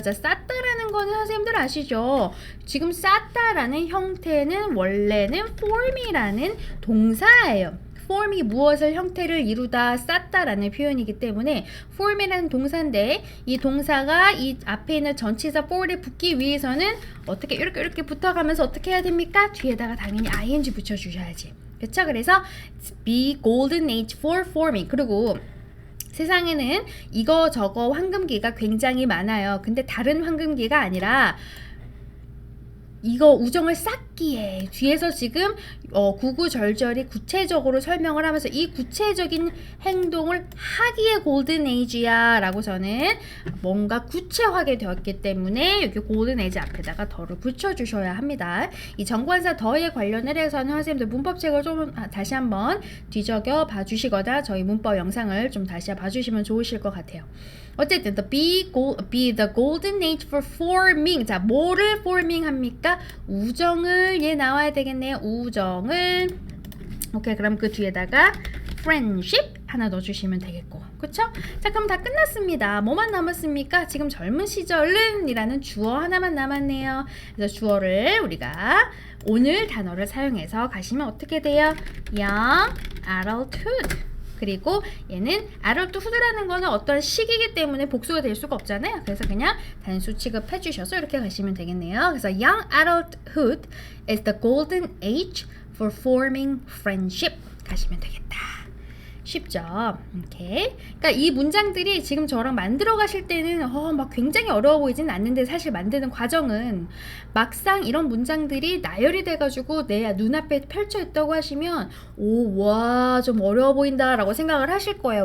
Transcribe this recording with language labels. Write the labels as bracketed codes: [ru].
[ko] 자, 쌓다라는 거는 선생님들 아시죠? 지금 쌓다라는 형태는 원래는 form이라는 동사예요. form이 무엇을 형태를 이루다 쌓다라는 표현이기 때문에 form이라는 동사인데 이 동사가 이 앞에 있는 전치사 for에 붙기 위해서는 어떻게 이렇게 붙어가면서 어떻게 해야 됩니까? 뒤에다가 당연히 ing 붙여주셔야지. 그쵸? 그래서 [en] be golden age for forming. [ko] 그리고 세상에는 이거 저거 황금기가 굉장히 많아요. 근데 다른 황금기가 아니라 이거 우정을 쌓기에 뒤에서 지금 구구절절히 구체적으로 설명을 하면서 이 구체적인 행동을 하기에 골든 에이지야 라고서는 뭔가 구체화하게 되었기 때문에 여기 골든 에이지 앞에다가 더를 붙여주셔야 합니다. 이 정관사 더에 관련을 해서는 선생님들 문법책을 좀 다시 한번 뒤적여 봐주시거나 저희 문법 영상을 좀 다시 봐주시면 좋으실 것 같아요. 어쨌든 [en] be the golden age for forming. [ko] 자, 뭐를 forming 합니까? 우정을 얘 나와야 되겠네요. 우정을. 오케이, 그럼 그 뒤에다가 friendship 하나 넣어주시면 되겠고, 그쵸? 자, 그럼 다 끝났습니다. 뭐만 남았습니까? 지금 젊은 시절은 이라는 주어 하나만 남았네요. 그래서 주어를 우리가 오늘 단어를 사용해서 가시면 어떻게 돼요? [en] young adulthood. [ko] 그리고 얘는 adulthood라는 거는 어떤 시기이기 때문에 복수가 될 수가 없잖아요. 그래서 그냥 단수 취급해 주셔서 이렇게 가시면 되겠네요. 그래서 [en] young adulthood is the golden age for forming friendship [ko] 가시면 되겠다. 쉽죠? 오케이. 그러니까 이 문장들이 지금 저랑 만들어 가실 때는 막 굉장히 어려워 보이진 않는데 사실 만드는 과정은 막상 이런 문장들이 나열이 돼가지고 내 눈앞에 펼쳐 있다고 하시면 와, 좀 어려워 보인다 라고 생각을 하실 거예요.